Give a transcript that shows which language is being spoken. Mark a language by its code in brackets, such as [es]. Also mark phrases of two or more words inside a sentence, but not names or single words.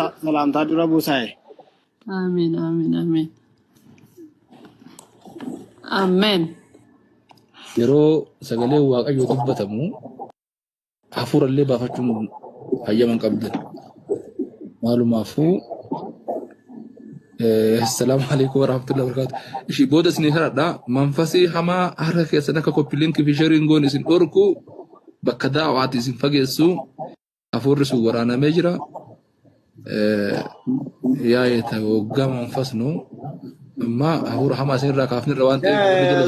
[om] Salaamtaa dura buusaa'e. [ar] آمين آمين آمين. Amen. [om] Yeroo sagalee waaqayyoo dubbatamu hafuurallee baafachuun hayyaman qabdan. Maalumaafuu [ar] السلام عليكم ورحمة الله وبركاته. [om] Ishi booda isin kadhadha. Manfasii hamaa harka keessan akka koppiliinkii fi sheeriin goon isin dhorku bakka daawwaati isin fageessu hafuurri sun waraanamee jira. Yaa'eeta waggaa manfasnu amma hafuura hamaa isinirraa kaafnirra waan ta'eef.